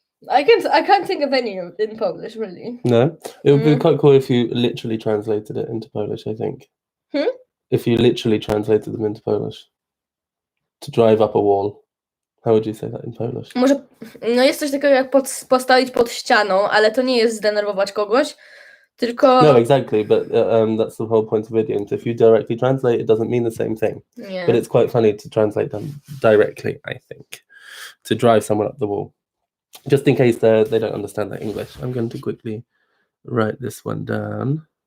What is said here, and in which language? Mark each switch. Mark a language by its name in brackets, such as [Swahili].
[English] I can't think of any in Polish, really. No? It would be quite cool if you literally translated it into Polish, I think. If you literally translated them into Polish. To drive up a wall. How would you say that in Polish? [Polish] Może, no jest coś takiego jak postawić pod ścianą, ale to nie jest zdenerwować kogoś, tylko... [English] No, exactly, but that's the whole point of idioms. If you directly translate, it doesn't mean the same thing. Yeah. But it's quite funny to translate them directly, I think. To drive someone up the wall. Just in case they don't understand that English. I'm going to quickly write this one down.